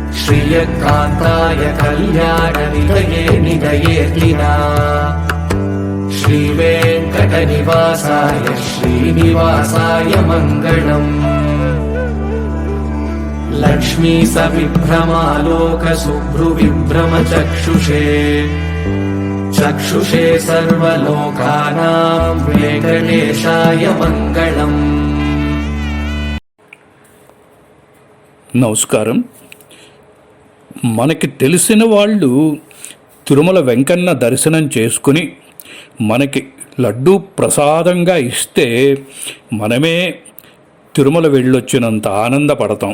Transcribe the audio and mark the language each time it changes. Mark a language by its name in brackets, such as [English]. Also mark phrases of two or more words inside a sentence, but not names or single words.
[Sanskrit] श्रियकान्ताय कल्याणनिधये निधयेतिना श्रीवेङ्कटनिवासाय श्रीनिवासाय मङ्गलम् लक्ष्मी सविभ्रमालोकशुभ्रुविभ्रमचक्षुषे चक्षुषे सर्वलोकानां वेङ्कटेशाय मङ्गलम्। [Telugu] నమస్కారం. మనకి తెలిసిన వాళ్ళు తిరుమల వెంకన్న దర్శనం చేసుకుని మనకి లడ్డూ ప్రసాదంగా ఇస్తే మనమే తిరుమల వెళ్ళొచ్చినంత ఆనందపడతాం.